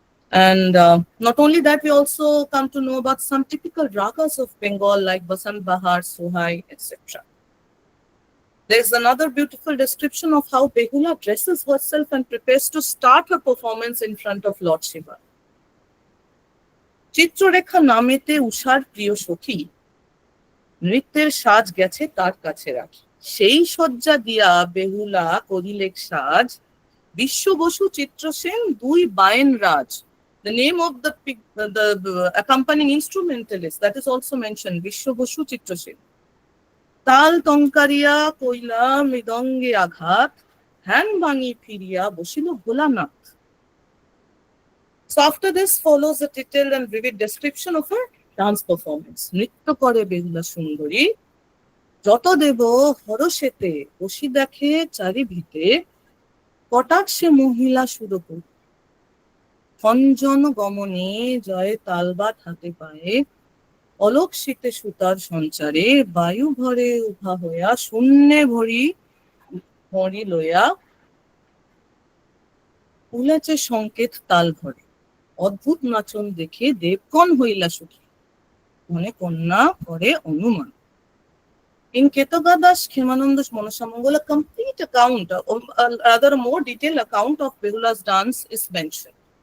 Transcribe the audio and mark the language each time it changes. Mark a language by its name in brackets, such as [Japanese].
[English] And not only that, we also come to know about some typical ragas of Bengal like Basant Bahar, Sohai, etc. There's another beautiful description of how Behula dresses herself and prepares to start her performance in front of Lord Shiva. [Bangla] Chitrarekha নামেতে উষার প্রিয় সখী, নৃত্যের সাজ গেছে তার কাছে রাখি। সেই সজ্জা দিয়া বেহুলা করিলেক সাজ, বিশ্ব বসু চিত্রসেন দুই বায়েন রাজ। [English] The name of the accompanying instrumentalist that is also mentioned, Bishwa Basu Chitrasen. [Bangla] তাল টঙ্কারিয়া কইলা মৃদঙ্গে আঘাত, ধ্যান ভাঙি ফিরিয়া বসিল Bholanath. [English] So after this follows a detailed and vivid description of her dance performance. [Bangla] নৃত্য করে বেহুলা সুন্দরী, যত দেব হরষেতে বসি দেখে চারি ভিতে, কটাক্ষে মহিলা সুরপুর। খঞ্জন গমনে জয়ে তালবাত হাতে পায়ে, অলোক শীতে সুতার সঞ্চারে, বায়ু ভরে উভা হইয়া শূন্যে ভরি লইয়া, উলেছে সংকেত তাল ঘরে। অদ্ভুত নাচন দেখে দেবগণ হইলা সুখী, মনে কন্যা করে অনুমান। [English] In Ketagadas Khemananda's Monasamangala, a complete account, or rather a more detailed account of Behula's dance is mentioned.